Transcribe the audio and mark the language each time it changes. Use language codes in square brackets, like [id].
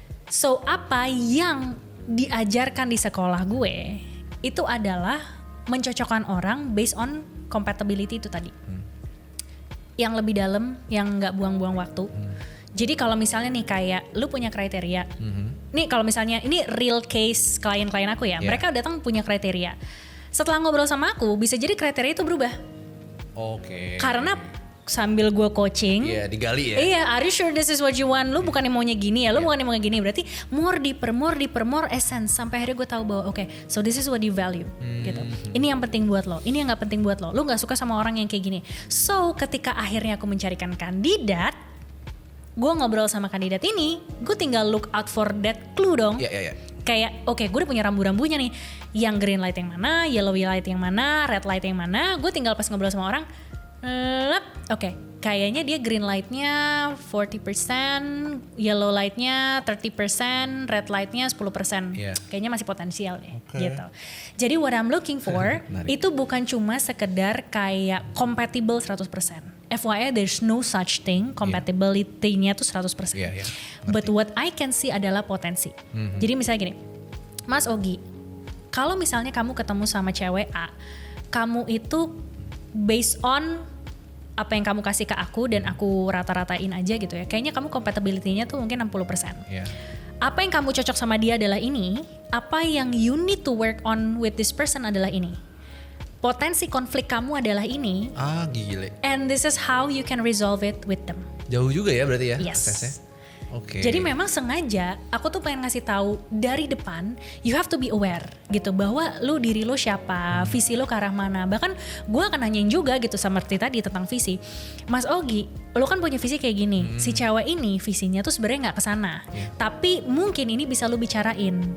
[id] So apa yang diajarkan di sekolah gue itu adalah mencocokkan orang based on compatibility itu tadi. Yang lebih dalam, yang gak buang-buang waktu. Jadi kalau misalnya nih kayak lu punya kriteria, nih kalau misalnya ini real case klien-klien aku ya, mereka datang punya kriteria. Setelah ngobrol sama aku, bisa jadi kriteria itu berubah. Oke. Karena sambil gue coaching, digali ya. [en] Iya, are you sure this is what you want? [id] Lu bukan yang maunya gini ya, lu bukan yang maunya gini. Berarti [en] more deeper, more essence. [id] Sampai akhirnya gue tahu bahwa oke, [en] so this is what you value, [id] gitu. Ini yang penting buat lo, ini yang nggak penting buat lo. Lu nggak suka sama orang yang kayak gini. So ketika akhirnya aku mencarikan kandidat, gue ngobrol sama kandidat ini, gue tinggal [en] look out for that clue [id] dong. Kayak oke, gue udah punya rambu-rambunya nih. Yang green light yang mana, yellow light yang mana, red light yang mana. Gue tinggal pas ngobrol sama orang, oke, kayaknya dia green lightnya 40%, yellow lightnya 30%, red lightnya 10%. Kayaknya masih potensial deh, gitu. Jadi [en] what I'm looking for [id] itu bukan cuma sekedar kayak compatible 100%. [en] FYI, there's no such thing, compatibility-nya tuh 100%. But what I can see [id] adalah potensi. Jadi misalnya gini, Mas Ogi, kalau misalnya kamu ketemu sama cewek A, kamu itu based on apa yang kamu kasih ke aku dan aku rata-ratain aja gitu ya. Kayaknya kamu compatibility-nya tuh mungkin 60%. Apa yang kamu cocok sama dia adalah ini, apa yang [en] you need to work on with this person [id] adalah ini. Potensi konflik kamu adalah ini. Gile. [en] And this is how you can resolve it with them. [id] Jauh juga ya berarti ya? [en] Yes. [id] Jadi memang sengaja aku tuh pengen ngasih tahu dari depan, [en] you have to be aware [id] gitu bahwa lu diri lu siapa, visi lu ke arah mana. Bahkan gue akan nanyain juga gitu seperti tadi tentang visi. Mas Ogi, lu kan punya visi kayak gini. Si cewek ini visinya tuh sebenarnya nggak kesana. Tapi mungkin ini bisa lu bicarain.